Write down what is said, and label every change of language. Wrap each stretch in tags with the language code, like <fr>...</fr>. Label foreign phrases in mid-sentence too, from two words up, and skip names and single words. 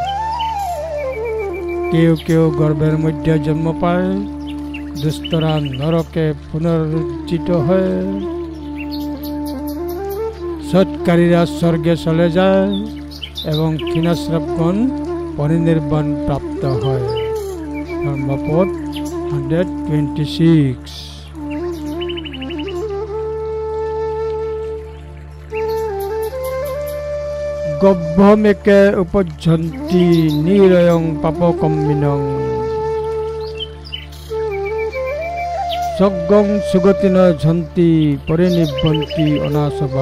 <bn>কেউ কেউ গর্ভের মধ্যে জন্ম পায়, দুষ্টরা নরকে পুনরুজ্জীবিত হয়, সৎকারীরা স্বর্গে চলে যায় এবং ক্ষীণাশ্রবগণ পরিনির্বাণ প্রাপ্ত হয়। ধর্মপদ 126।</bn> <pi>গভ্যমেকে উপযন্তি নিরয়ং পাপকম্মিনং স্বর্গং সুগতিন ঝন্তি পরিনিব্বন্তি অনাসবা।</pi>